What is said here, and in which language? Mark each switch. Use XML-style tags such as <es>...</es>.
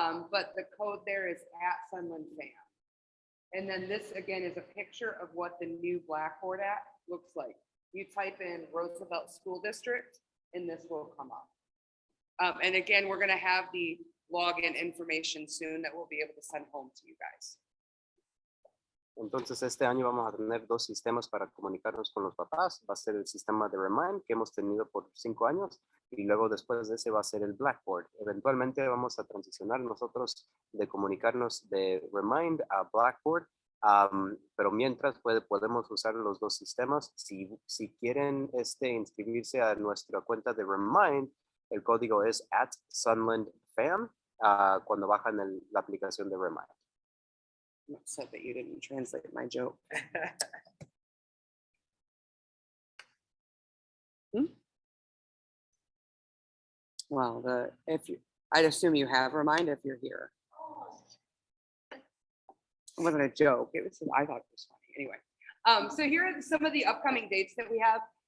<en>But the code there is @SunlandFam. And then this again is a picture of what the new Blackboard app looks like. You type in Roosevelt School District and this will come up. And again, we're going to have the login information soon that we'll be able to send home to you guys.</en> <es>Entonces, este año vamos a tener 2 sistemas para comunicarnos con los papás. Va a ser el sistema de Remind que hemos tenido por 5 años y luego después de ese va a ser el Blackboard. Eventualmente vamos a transicionar nosotros de comunicarnos de Remind a Blackboard, pero mientras podemos usar los 2 sistemas. Si quieren inscribirse a nuestra cuenta de Remind, el código es @SunlandFam cuando bajan la aplicación de Remind.</es> <en>I'm upset that you didn't translate my joke. Well, I'd assume you have Remind if you're here. It wasn't a joke. I thought it was funny. Anyway, so here are some of the upcoming dates that we have.</en>